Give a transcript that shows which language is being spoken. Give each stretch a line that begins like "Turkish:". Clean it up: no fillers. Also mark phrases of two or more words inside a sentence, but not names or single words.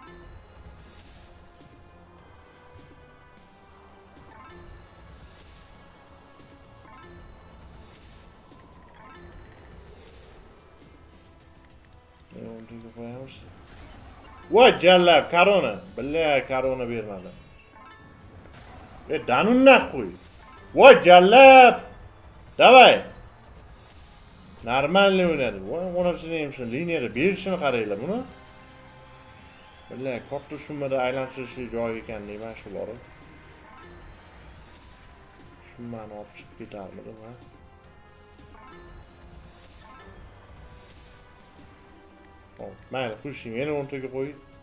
Uzbek: Voy jallab, korona. Billahi korona bermadi.
Russian: Да ну нахуй.
Uzbek: Voy jallab. Давай. Нормально o'ynadi. Voy, onasini ham shu liniyada berishini qaranglar buni. Billahi katta summada aylantirishli joy ekan deyman shu bor. Summani olib chiqib ketarmidim ha. Hop, mayli, qo'yishing. Yana 10 taga qo'y.